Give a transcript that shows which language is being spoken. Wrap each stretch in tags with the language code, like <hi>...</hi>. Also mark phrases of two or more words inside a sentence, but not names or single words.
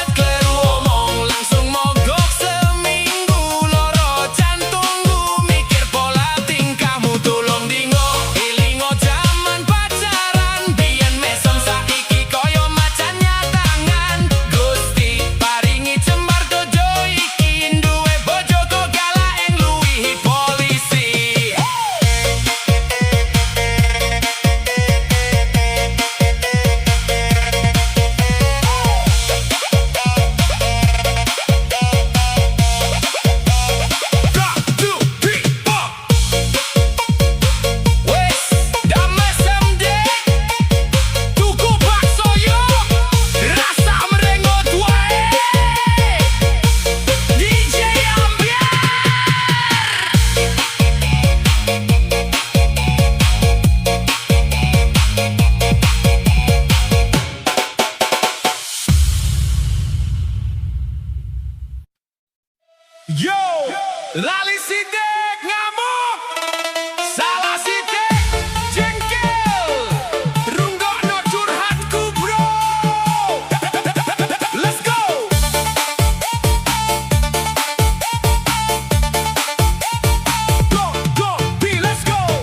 <jv>Kleru omong langsung mogok seminggu loro jantungmu, mikir pola tingkahmu tulung dingo. Elingo jaman pacaran biyen mesem, saiki koyo macan nyatangan. Gusti paringi jembar dodo iki, duwe bojo kok galak ngluwihi polisi.</jv> <en>One, two, three, four.</en> <jv>Wes, dah mesem dek, tuku bakso yo, rasa merengut wae. DJ Ambiar. Yo, lali sidik ngamuk, salah sidik jengkel, runggokno curhatku bro.</jv> <en>Let's go. Go, be, let's go.</en>